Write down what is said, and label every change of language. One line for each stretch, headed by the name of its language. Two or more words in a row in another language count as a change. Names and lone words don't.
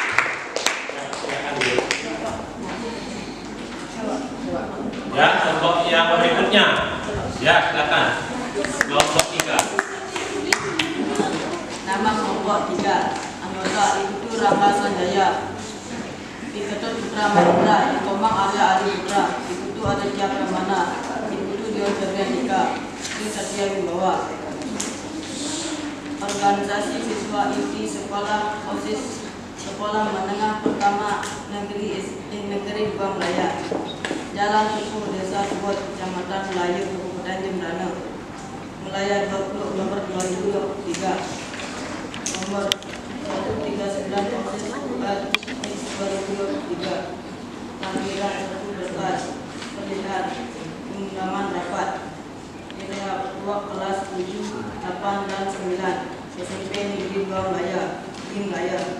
Indonesian: Ya, kelompok yang berikutnya. Ya, silakan. Kelompok 3. Nama kelompok 3. Anggota Ibu Rama Sanjaya, Iketut Putra Mahendra, Tomang Arya Ali Putra, Ibu Aditya Pramana, Ibu Dion Ferdendika, Ini Satya Wibawa. Organisasi Siswa Inti Sekolah OSIS Sekolah Menengah Pertama Negeri Dua Melaya, Jalan Tuku Desa Subot, Kecamatan Melayu, Kabupaten Jembrana, Melaya 20 Oktober 2023. Nomor 139 OSIS 2023. Panggilan 1 berkas Perlihat Undangan Rapat Wilayah kelas 7, 8, dan 9 SMP Negeri Dua Melaya, Melaya.